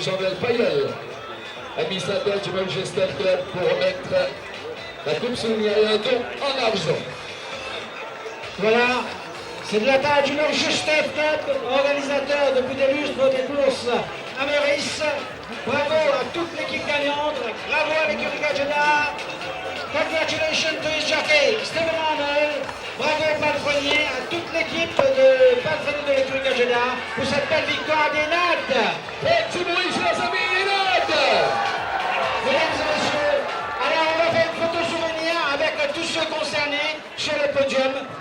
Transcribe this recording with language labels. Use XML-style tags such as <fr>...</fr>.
<fr>Jean-Vel Payel, administrateur du Manchester Club, pour remettre la coupe souvenir et un don en argent. Voilà, c'est de la part du Manchester Club, organisateur depuis des lustres des courses à Meurice. Bravo à toute l'équipe gagnante, bravo à l'équipe Gajudar.</fr> <en>Congratulations to his jockey, Stephen Arnold.</en> <fr>Bravo au palefrenier, à toute l'équipe de palefrenier de l'équipe Gajudar pour cette belle victoire d'Enad. Petit bruit, chers amis, Enad. Mesdames et messieurs, alors on va faire une photo souvenir avec tous ceux concernés sur le podium.</fr>